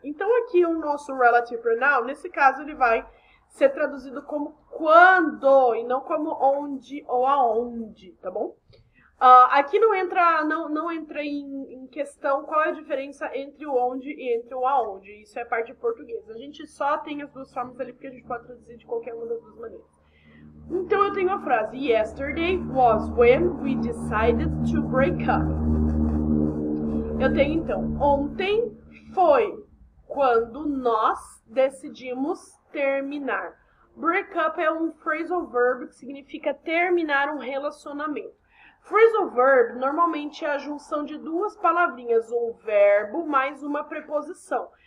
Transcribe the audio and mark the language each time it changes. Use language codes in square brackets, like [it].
[pt] Então, aqui o nosso relative pronoun, nesse caso, ele vai ser traduzido como quando e não como onde ou aonde, tá bom? Aqui não entra em questão qual é a diferença entre o onde e entre o aonde. Isso é parte de português. A gente só tem as duas formas ali porque a gente pode traduzir de qualquer uma das duas maneiras. Então eu tenho a frase [en] Yesterday was when we decided to break up. [pt] Eu tenho então ontem foi quando nós decidimos terminar. Break up é um phrasal verb que significa terminar um relacionamento. Phrasal verb normalmente é a junção de duas palavrinhas, um verbo mais uma preposição.